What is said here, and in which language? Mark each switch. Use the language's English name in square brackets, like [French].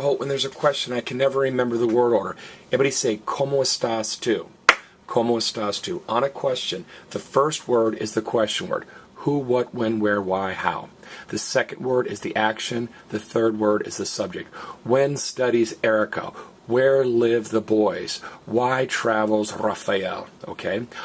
[English] Holt, when there's a question, I can never remember the word order. Everybody say, [Spanish] ¿Cómo estás tú? ¿Cómo estás tú? [English] On a question, the first word is the question word. Who, what, when, where, why, how. The second word is the action. The third word is the subject. When studies Erica? Where live the boys? Why travels Rafael? Okay?